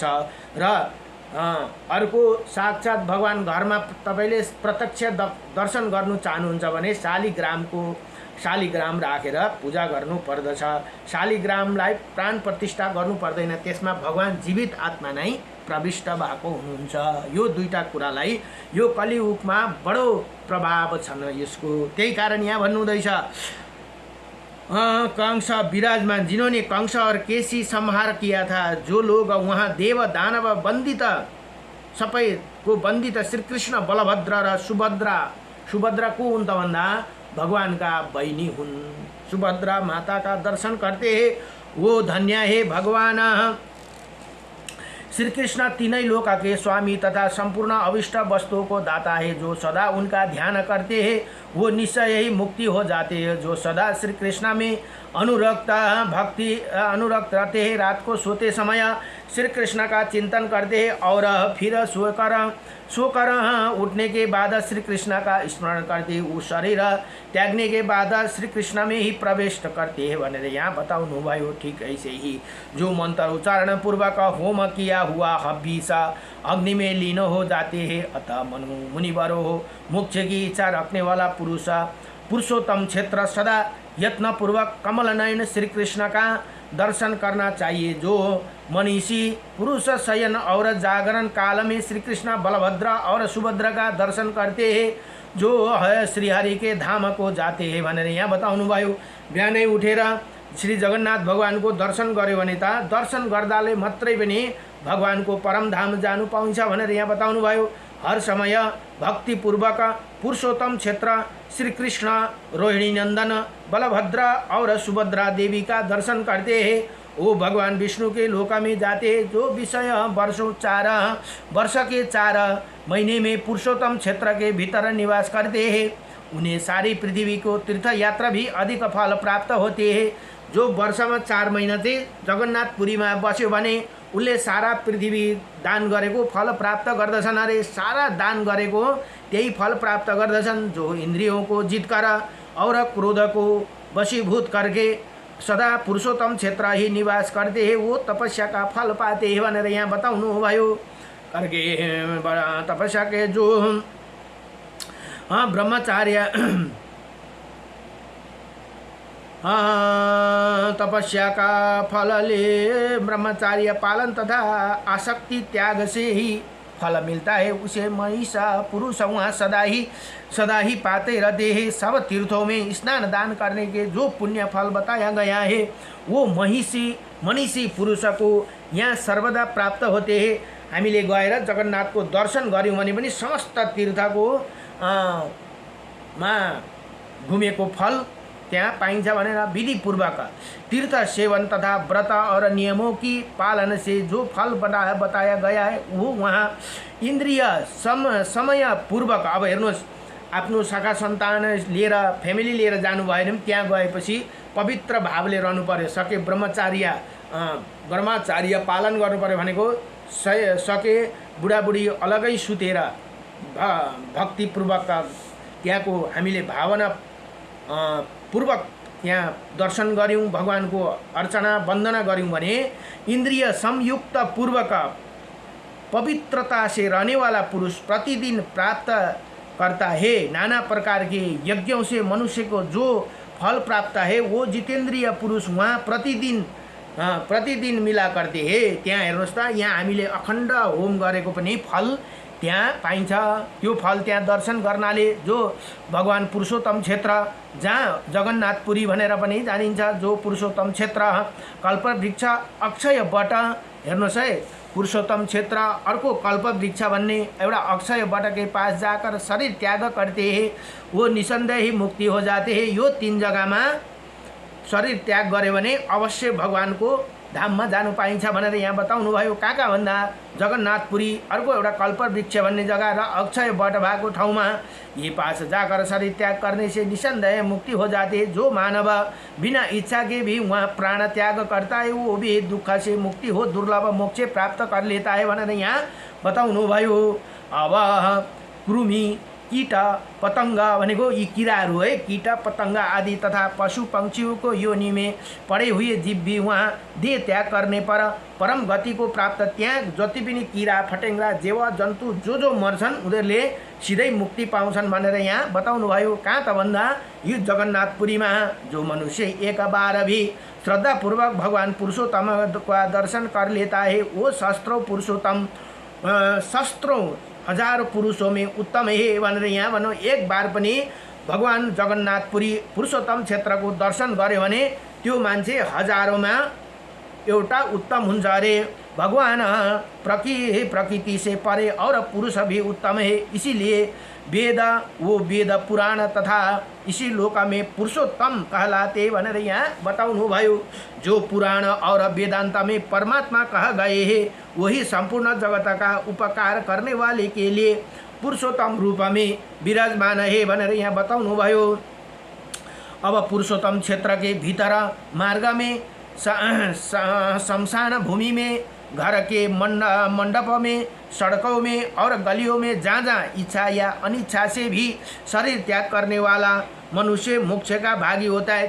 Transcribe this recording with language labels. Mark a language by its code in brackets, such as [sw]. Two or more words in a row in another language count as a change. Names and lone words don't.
[ne] र अर्को साक्षात भगवान घरमा तपाईले प्रत्यक्ष दर्शन गर्नु चाहनुहुन्छ भने शालिग्राम राखेर पूजा गर्नु पर्दछ। शालिग्रामलाई प्राण प्रतिष्ठा गर्नु पर्दैन, त्यसमा भगवान जीवित आत्मा नै प्रविष्ट भएको हुनुहुन्छ। यो दुईटा कुरालाई यो कलियुगमा बडो प्रभाव छन् यसको। त्यही कारण यहाँ भन्नुहुँदैछ कंस विराजमान, [hi] जिन्होंने कंस और केसी संहार किया था, जो लोग वहाँ देव दानव बंदित [ne] सबैको बंदित श्री कृष्ण बलभद्र र सुभद्रा को हुन् त भन्दा भगवानका बहिनी हुन्। [hi] सुभद्रा माता का दर्शन करते हैं, वो धन्य है। भगवान श्री कृष्ण तीनों लोक के स्वामी तथा संपूर्ण अविष्ट वस्तुओं को दाता है। जो सदा उनका ध्यान करते हैं वो निश्चय ही मुक्ति हो जाते हैं। जो सदा श्री कृष्ण में अनुरक्त रहते हैं, रात को सोते समय श्री कृष्ण का चिंतन करते हैं और फिर सोकर उठने के बाद श्री कृष्ण का स्मरण करते हैं। वो शरीर त्यागने के बाद श्री कृष्ण में ही प्रवेश करते हैं [ne] भनेर यहाँ बताउनु भयो। [hi] ठीक ऐसे ही जो मंत्र उच्चारण पूर्वक होम किया हुआ हव्यस अग्नि में लीन हो जाते हैं। अतः मुनिवरो हो, मोक्ष की इच्छा रखने वाला पुरुषोत्तम क्षेत्र सदा यत्न पूर्वक कमल नयन श्री कृष्ण का दर्शन करना चाहिए। जो मनीषी पुरुष शयन और जागरण काल में श्री कृष्ण बलभद्र और सुभद्रा का दर्शन करते हैं, जो है श्रीहरि के धाम को जाते हैं [ne] भनेर यहाँ बताउनु भयो। बिहानै उठेर श्री जगन्नाथ भगवान को दर्शन गर्यो भने त दर्शन गर्दाले मात्रै पनि भगवान को परम धाम जानु पाउँछ भनेर यहाँ बताउनु भयो। [hi] हर समय भक्तिपूर्वक पुरुषोत्तम क्षेत्र श्री कृष्ण रोहिणी नंदन बलभद्र और सुभद्रा देवी का दर्शन करते हैं। वो भगवान विष्णु के लोक में जाते हैं, जो विषय वर्ष के 4 महीने में पुरुषोत्तम क्षेत्र के भीतर निवास करते हैं। उन्हें सारी पृथ्वी को तीर्थ यात्रा भी अधिक फल प्राप्त होते हैं। [ne] जो वर्ष में 4 महीना चाहिँ जगन्नाथपुरी में बस्यो भने उसले सारा पृथ्वी दान गरेको फल प्राप्त गर्दछन्। अरे सारा दान गरेको त्यही फल प्राप्त गर्दछन्। [hi] जो इंद्रियों को जीत कर और क्रोध को वशीभूत करके सदा पुरुषोत्तम क्षेत्र ही निवास करते हैं, वो तपस्या का फल पाते हैं [ne] भनेर यहाँ बताउनु भयो। [hi] करके तपस्या के जो ब्रह्मचार्य तपस्या का फल ले ब्रह्मचार्य पालन तथा आसक्ति त्याग से ही फल मिलता है। उसे महिषा पुरुष वहाँ सदा ही पाते रहते हैं। सब तीर्थों में स्नान दान करने के जो पुण्य फल बताया गया है, वो मनीषी पुरुष को यहाँ सर्वदा प्राप्त होते हैं। [ne] हामीले गएर जगन्नाथ को दर्शन गर्यौं भने पनि समस्त तीर्थको मा घुमेको फल त्यहाँ पाइन्छ भनेर [hi] विधिपूर्वक तीर्थ सेवन तथा व्रत और नियमों की पालन से जो फल बताया गया है, वो वहाँ इंद्रिय समय पूर्वक। [ne] अब हेर्नुहोस्, आफ्नो शाखा सन्तान लिएर फ्यामिली लिएर जानु भयो भने त्यहाँ गएपछि पवित्र भावले रहनु पर्यो। सके ब्रह्मचार्य पालन गर्नु पर्यो भनेको सके बुढाबुढी अलगै सुतेर भक्तिपूर्वक त्यहाँको हामीले भावना पूर्वक यहाँ दर्शन गर्यौं, भगवान को अर्चना वंदना गर्यौं भने [hi] इंद्रिय संयुक्त पूर्वक पवित्रता से रहने वाला पुरुष प्रतिदिन प्राप्त करता है। नाना प्रकार के यज्ञों से मनुष्य को जो फल प्राप्त है, वो जितेंद्रिय पुरुष वहाँ प्रतिदिन मिला करते हैं। [ne] त्यहाँ हेर्नुहोस् त, यहाँ हामीले अखण्ड होम गरेको पनि फल त्यहाँ पाइन्छ। त्यो फल त्यहाँ दर्शन गर्नाले जो भगवान पुरुषोत्तम क्षेत्र जहाँ जगन्नाथपुरी भनेर पनि जानिन्छ, जो पुरुषोत्तम क्षेत्र कल्पवृक्ष अक्षय वट, हेर्नुहोस् है, पुरुषोत्तम क्षेत्र अर्को कल्पवृक्ष भन्ने एउटा अक्षय वट [hi] के पास जाकर शरीर त्याग करते हैं वो निसंदेह ही मुक्ति हो जाते हैं। [ne] यो 3 जग्गामा शरीर त्याग गऱ्यो भने अवश्य भगवानको धाममा जानु पाइन्छ भनेर यहाँ बताउनु भयो। कहाँ भन्दा जगन्नाथपुरी, अर्को एउटा कल्पवृक्ष भन्ने जग्गा र अक्षय वट भएको ठाउँमा [hi] ये पास जाकर शरीर त्याग करने से निसंदेह मुक्ति हो जाती है। जो मानव बिना इच्छा के भी वहाँ प्राण त्याग करता है वो भी दुख से मुक्ति हो दुर्लभ मोक्ष प्राप्त कर लेता है [ne] भनेर यहाँ बताउनु भयो। अब कृमि [hi] कीट पतंग भनेको यी किराहरू है, कीट पतंग आदि तथा पशु पंक्षियों को योनि में पड़े हुए जीव भी वहाँ देह त्याग करने पर परम गति को प्राप्त, [ne] त्यहाँ जति पनि किरा फटेङ्ग्रा जेवा जन्तु जो मर्छन् उनीहरूले सिधै मुक्ति पाउँछन् भनेर यहाँ बताउनु भयो। कहाँ त भन्दा यो जगन्नाथपुरीमा [hi] जो मनुष्य एक बार भी श्रद्धापूर्वक भगवान पुरुषोत्तम का दर्शन कर लेता है वो शस्त्रों पुरुषोत्तम शस्त्रों हजारों पुरुषों में उत्तम है [ne] भनेर यहाँ भनौँ। एक बार पनि भगवान जगन्नाथपुरी पुरुषोत्तम क्षेत्रको दर्शन गर्यो भने त्यो मान्छे हजारौँमा एउटा उत्तम हुन्छ अरे। [hi] भगवान प्रकृति से परे और पुरुष भी उत्तम है, इसीलिए वेद वो वेद पुराण तथा इसी लोक में पुरुषोत्तम कहलाते [ne] भनेर यहाँ बताउनु भयो। [hi] जो पुराण और वेदांत में परमात्मा कह गए हैं वही संपूर्ण जगत का उपकार करने वाले के लिए पुरुषोत्तम रूप में विराजमान है [ne] भनेर यहाँ बताउनु भयो। [hi] अब पुरुषोत्तम क्षेत्र के भीतर मार्ग में शमशान भूमि में घर के मंडप में सड़कों में और गलियों में जहाँ इच्छा या अनिच्छा से भी शरीर त्याग करने वाला मनुष्य मोक्ष का भागी होता है।